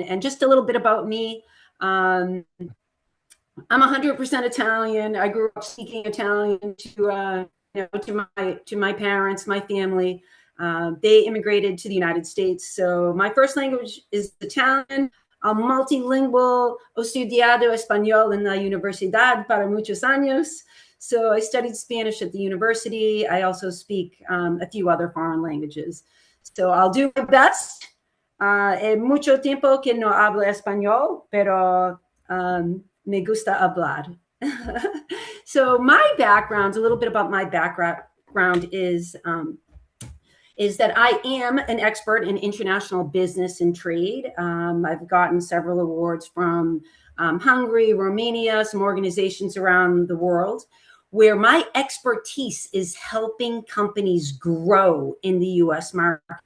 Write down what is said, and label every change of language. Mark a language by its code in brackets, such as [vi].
[en] And just a little bit about me. I'm 100% Italian. I grew up speaking Italian to my parents, my family. They immigrated to the United States. So my first language is Italian. I'm multilingual. [es] He estudiado español en la universidad para muchos años. [en] So I studied Spanish at the university. I also speak a few other foreign languages. So I'll do my best. [es] Mucho tiempo que no hablo español, pero me gusta hablar. [en] So my background, a little bit about my background is that I am an expert in international business and trade. I've gotten several awards from Hungary, Romania, some organizations around the world, where my expertise is helping companies grow in the U.S. market.